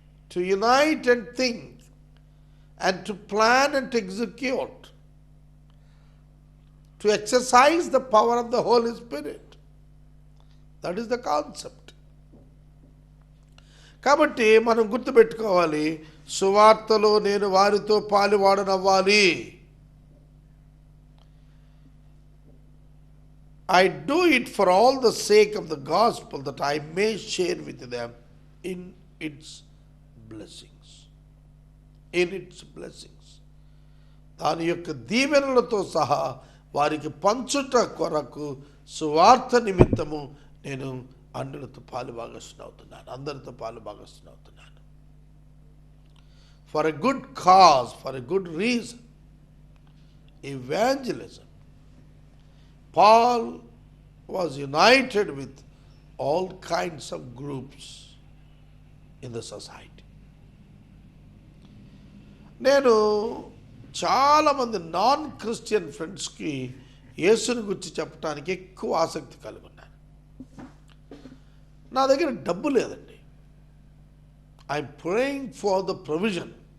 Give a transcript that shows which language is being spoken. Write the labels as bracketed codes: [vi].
[en] To unite and think and to plan and to execute, to exercise the power of the Holy Spirit. That is the concept. [te] కాబట్టి మనం గుర్తుపెట్టుకోవాలి, సువార్తలో నేను వారితో పాలువాడనవ్వాలి. [en] I do it for all the sake of the gospel, that I may share with them in its blessings. In its blessings. [te] దాని యొక్క దీవెనలతో సహా వారికి పంచుట కొరకు సువార్త నిమిత్తము నేను అందరితో పాలుభాగస్తునవుతున్నాను, అందరితో పాలుభాగస్తునవుతున్నాను. [en] For a good cause, for a good reason. Evangelism. Paul was united with all kinds of groups in the society. [te] నేను చాలామంది నాన్ క్రిస్టియన్ ఫ్రెండ్స్కి యేసుని గురించి చెప్పడానికి ఎక్కువ ఆసక్తి కలిగి ఉన్నాను. నా దగ్గర డబ్బు లేదండి. [en] I'm praying for the provision.